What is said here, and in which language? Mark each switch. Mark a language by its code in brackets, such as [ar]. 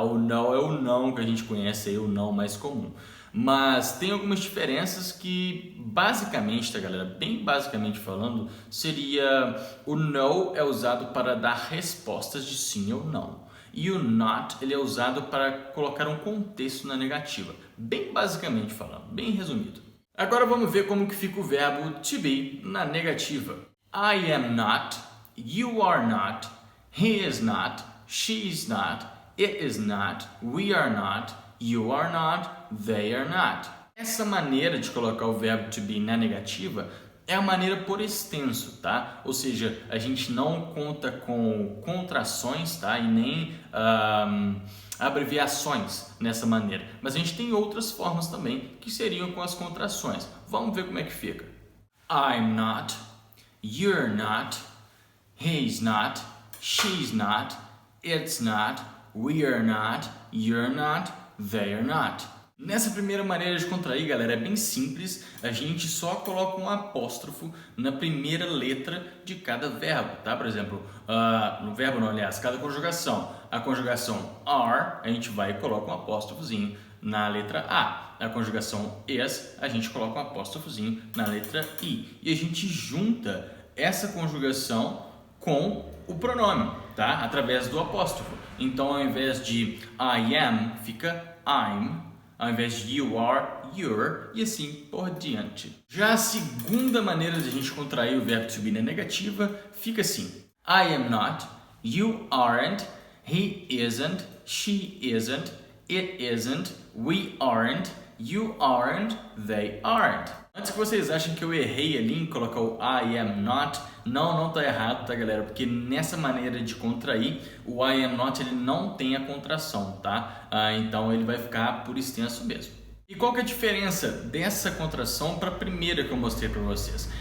[pt] O no é o não que a gente conhece aí, o não mais comum. Mas tem algumas diferenças que basicamente, tá, galera? Bem basicamente falando, seria o no é usado para dar respostas de sim ou não. E o not, ele é usado para colocar um contexto na negativa. Bem basicamente falando, bem resumido. Agora vamos ver como que fica o verbo to be na negativa. [en] I am not, you are not, he is not, she is not, it is not, we are not, you are not, they are not. [pt] Essa maneira de colocar o verbo to be na negativa é a maneira por extenso, tá? Ou seja, a gente não conta com contrações, tá? E nem abreviações nessa maneira. Mas a gente tem outras formas também que seriam com as contrações. Vamos ver como é que fica. [en] I'm not, you're not, he's not, she's not, it's not, we're not, you're not, they are not. [pt] Nessa primeira maneira de contrair, galera, é bem simples. A gente só coloca um apóstrofo na primeira letra de cada verbo, tá? Por exemplo, no verbo não, aliás, cada conjugação. A conjugação are, a gente vai e coloca um apóstrofozinho na letra A. A conjugação is, a gente coloca um apóstrofozinho na letra I. E a gente junta essa conjugação com o pronome, tá? Através do apóstrofo. Então, ao invés de I am, fica I'm. Ao invés de you are, you're, e assim por diante. Já a segunda maneira de a gente contrair o verbo to be na negativa fica assim: [en] I am not, you aren't, he isn't, she isn't, it isn't, we aren't, you aren't, they aren't. [pt] Antes que vocês achem que eu errei ali em colocar o I am not, não tá errado, tá, galera? Porque nessa maneira de contrair, o I am not ele não tem a contração, tá? Então ele vai ficar por extenso mesmo. E qual que é a diferença dessa contração para a primeira que eu mostrei para vocês?